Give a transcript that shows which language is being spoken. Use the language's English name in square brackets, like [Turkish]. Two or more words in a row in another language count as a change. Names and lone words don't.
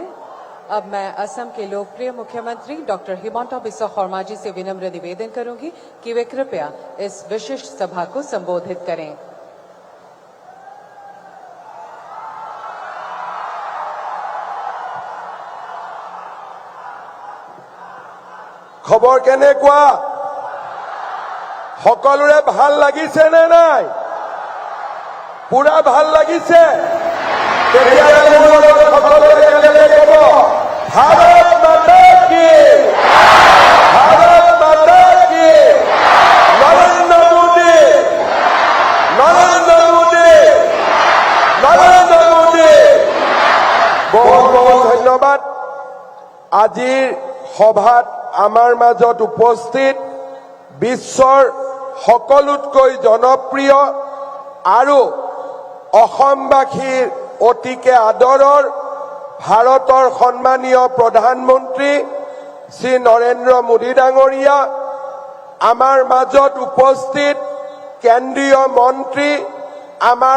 [Hindi] अब मैं असम के लोकप्रिय मुख्यमंत्री डॉक्टर हिमंता बिस्वा शर्मा जी से विनम्र निवेदन करूंगी कि वे कृपया इस विशिष्ट सभा को संबोधित करें। [Assamese] খবৰ কেনেকুৱা সকলোৰে ভাল লাগিছে নে নাই? পুরা ভাল লাগিছে? [Hindi] भारत माता की, भारत माता की, नरेंद्र मोदी, नरेंद्र मोदी, नरेंद्र मोदी। बहुत बहुत धन्यवाद। [Assamese] আজিৰ সভাত আমাৰ মাজত উপস্থিত বিশ্বৰ সকলোতকৈ জনপ্ৰিয় আৰু অসমবাসীৰ অতিকে আদৰৰ ভাৰতৰ সন্মানীয় প্ৰধানমন্ত্ৰী শ্ৰী নৰেন্দ্ৰ মোদী ডাঙৰীয়া, আমাৰ মাজত উপস্থিত কেন্দ্ৰীয় মন্ত্ৰী আমাৰ